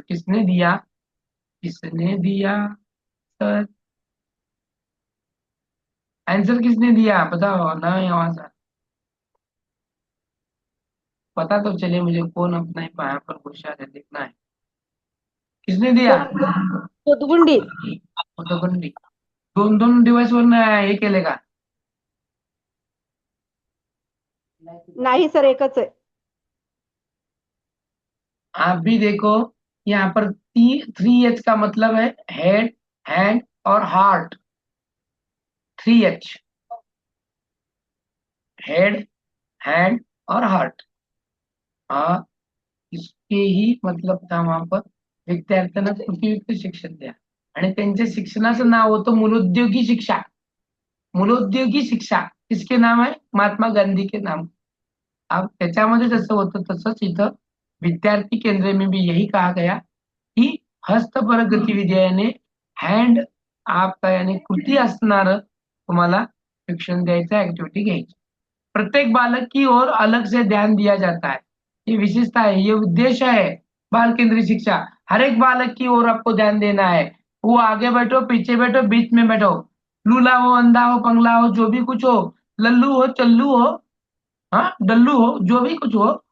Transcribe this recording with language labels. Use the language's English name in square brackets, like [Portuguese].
[Hindi] किसने दिया, किसने दिया सर? आंसर किसने दिया बताओ ना, आवाज पता तो चले मुझे, कौन अपना यहाँ पर होशियार है, देखना है। किसने दिया? पोतगुंडी। पोतगुंडी। [Marathi] दोन दोन डिवाइस वर हे केले का? नाही सर, एकच आहे। [Hindi] आप भी देखो, यहाँ पर 3H का मतलब है हेड, हैंड और हार्ट। 3H, हेड, हैंड और हार्ट। हाँ, इसके ही मतलब था वहां पर [Marathi] विद्यार्थ्यांना कृतीयुक्त शिक्षण द्या, आणि त्यांच्या शिक्षणाचं नाव होतं मूलोद्योगी शिक्षा। [Hindi] मूलोद्योगी शिक्षा किसके नाम है? महात्मा गांधी के नाम। [Marathi] अब त्याच्यामध्ये जसं होतं तसंच इथं विद्यार्थी [Hindi] केंद्र में भी यही कहा गया की हस्तपरक गतिविधी यानी हँड आपका यानी [Marathi] कृती असणार तुम्हाला शिक्षण द्यायचं, ऍक्टिव्हिटी घ्यायची। [Hindi] प्रत्येक बालक की ओर अलग से ध्यान दिया जाता है, ये विशेषता है, ये उद्देश्य है बाल केंद्रित शिक्षा। हर एक बालक की ओर आपको ध्यान देना है, वो आगे बैठो, पीछे बैठो, बीच में बैठो, लूला हो, अंधा हो, पंगला हो, जो भी कुछ हो, लल्लू हो, चल्लू हो, हाँ डल्लू हो, जो भी कुछ हो,